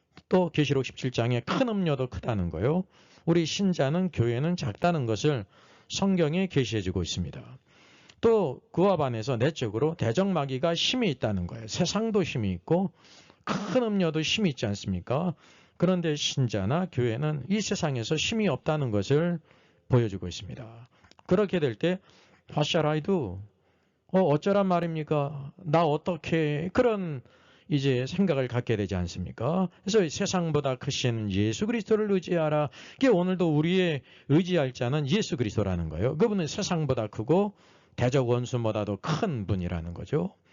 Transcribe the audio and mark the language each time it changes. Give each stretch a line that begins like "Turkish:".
Korean: 또 계시록 17장에 큰 음료도 크다는 거요. 우리 신자는 교회는 작다는 것을 성경에 계시해주고 있습니다. 또 그와 반해서 내적으로 대적마귀가 힘이 있다는 거예요. 세상도 힘이 있고 큰 음료도 힘이 있지 않습니까? 그런데 신자나 교회는 이 세상에서 힘이 없다는 것을 보여주고 있습니다. 그렇게 될 때
English: What shall I do?
Korean: 어쩌란 말입니까? 나 어떻게 그런 이제 생각을 갖게 되지 않습니까? 그래서 세상보다 크신 예수 그리스도를 의지하라. 이게 오늘도 우리의 의지할 자는 예수 그리스도라는 거예요. 그분은 세상보다 크고 대적 원수보다도 큰 분이라는 거죠.